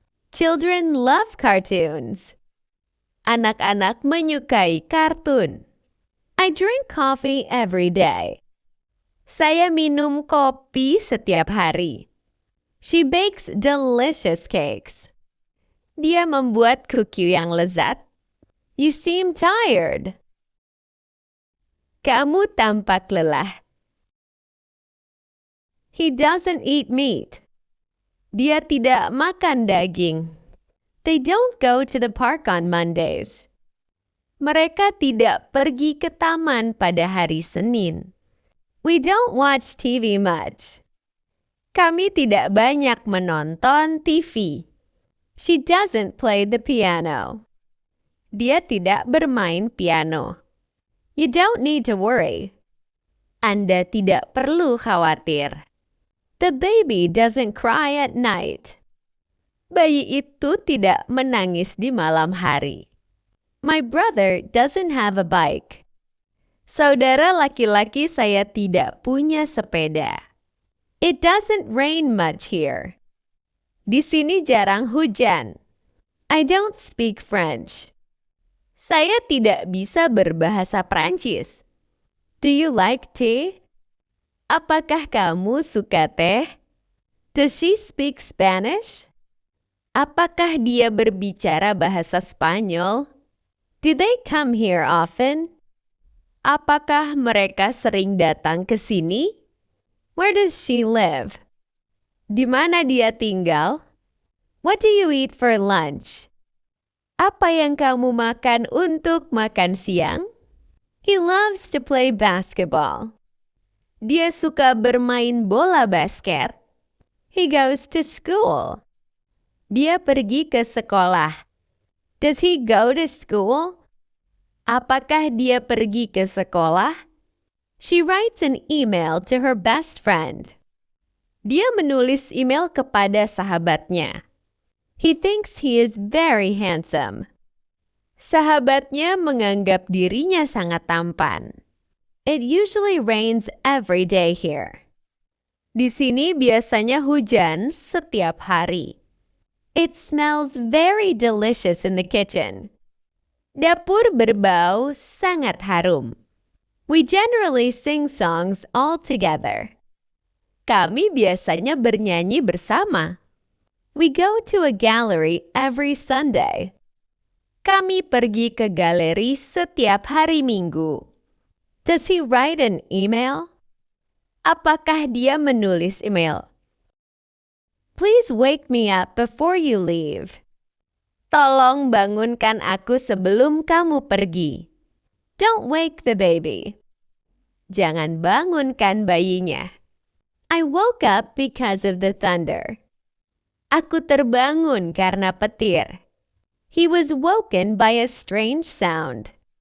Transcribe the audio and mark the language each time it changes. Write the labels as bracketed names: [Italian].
[English] Children love cartoons. [Indonesian] Anak-anak menyukai kartun. [English] I drink coffee every day. [Indonesian] Saya minum kopi setiap hari. [English] She bakes delicious cakes. [Indonesian] Dia membuat kuki yang lezat. [English] You seem tired. [Indonesian] Kamu tampak lelah. [English] He doesn't eat meat. [Indonesian] Dia tidak makan daging. [English] They don't go to the park on Mondays. [Indonesian] Mereka tidak pergi ke taman pada hari Senin. [English] We don't watch TV much. [Indonesian] Kami tidak banyak menonton TV. [English] She doesn't play the piano. [Indonesian] Dia tidak bermain piano. [English] You don't need to worry. [Indonesian] Anda tidak perlu khawatir. [English] The baby doesn't cry at night. [Indonesian] Bayi itu tidak menangis di malam hari. [English] My brother doesn't have a bike. [Indonesian] Saudara laki-laki saya tidak punya sepeda. [English] It doesn't rain much here. [Indonesian] Di sini jarang hujan. [English] I don't speak French. [Indonesian] Saya tidak bisa berbahasa Prancis. [English] Do you like tea? [Indonesian] Apakah kamu suka teh? [English] Does she speak Spanish? [Indonesian] Apakah dia berbicara bahasa Spanyol? [English] Do they come here often? [Indonesian] Apakah mereka sering datang ke sini? [English] Where does she live? [Indonesian] Di mana dia tinggal? [English] What do you eat for lunch? [Indonesian] Apa yang kamu makan untuk makan siang? [English] He loves to play basketball. [Indonesian] Dia suka bermain bola basket. [English] He goes to school. [Indonesian] Dia pergi ke sekolah. [English] Does he go to school? [Indonesian] Apakah dia pergi ke sekolah? [English] She writes an email to her best friend. [Indonesian] Dia menulis email kepada sahabatnya. [English] He thinks he is very handsome. [Indonesian] Sahabatnya menganggap dirinya sangat tampan. [English] It usually rains every day here. [Indonesian] Di sini biasanya hujan setiap hari. [English] It smells very delicious in the kitchen. [Indonesian] Dapur berbau sangat harum. [English] We generally sing songs all together. [Indonesian] Kami biasanya bernyanyi bersama. [English] We go to a gallery every Sunday. [Indonesian] Kami pergi ke galeri setiap hari Minggu. [English] Does he write an email? [Indonesian] Apakah dia menulis email? [English] Please wake me up before you leave. [Indonesian] Tolong bangunkan aku sebelum kamu pergi. [English] Don't wake the baby. [Indonesian] Jangan bangunkan bayinya. [English] I woke up because of the thunder. [Indonesian] Aku terbangun karena petir. [English] He was woken by a strange sound.